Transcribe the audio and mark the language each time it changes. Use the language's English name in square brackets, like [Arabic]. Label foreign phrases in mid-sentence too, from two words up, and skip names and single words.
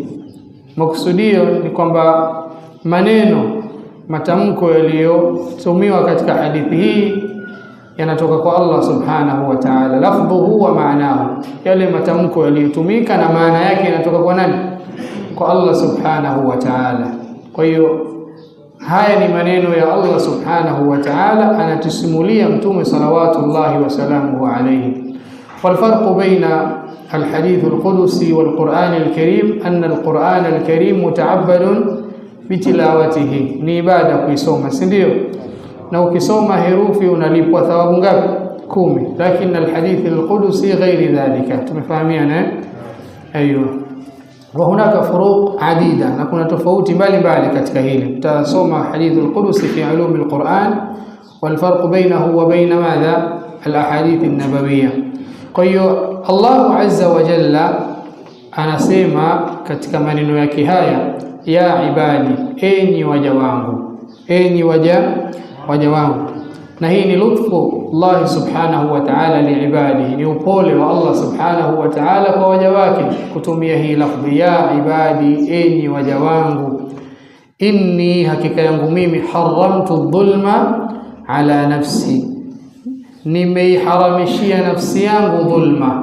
[Swahili] Maksudio ni kwamba maneno, matamko yaliyotumiwa katika hadithi hii yanatoka kwa [Arabic] الله سبحانه وتعالى لفظه ومعناه, [Swahili] yale matamko yaliyotumika na maana yake yanatoka kwa nani? [Arabic] Kwa الله سبحانه وتعالى. [Swahili] Kwa hiyo haya ni maneno ya [Arabic] الله سبحانه وتعالى, [Swahili] anatusimulia Mtume [Arabic] صلوات الله وسلامه عليه. والفرق بين الحديث القدسي والقرآن الكريم أن القرآن الكريم متعبد بتلاوته، [Swahili] ni ibada kuisoma, si ndio? Na ukisoma herufi unalipwa thawabu ngapi? 10. [Arabic] Lakini الحديث القدسي غير ذلك. [Swahili] Tumefahamiana? Aiyo. [Arabic] وهناك فروق عديدة, [Swahili] na kuna tofauti mbalimbali katika hili. [Arabic] Tutasoma حديث القدسي في علوم القرآن والفرق بينه وبين ماذا الأحاديث النبوية. [Swahili] Kwa hiyo [Arabic] الله عز وجل [Swahili] anasema katika maneno yake haya: [Arabic] يا عبادي, [Swahili] enyi waja wangu, enyi waja wangu. na hii ni [Arabic] لطف الله سبحانه وتعالى لعباده, [Swahili] ni upole wa [Arabic] الله سبحانه وتعالى [Swahili] kwa waja wake kutumia hii lafdhi ya ibadi, enyi waja wangu, inni, hakika yangu mimi, [Arabic] حرمت الظلم على نفسي, [Swahili] nimeiharamishia nafsi yangu dhulma.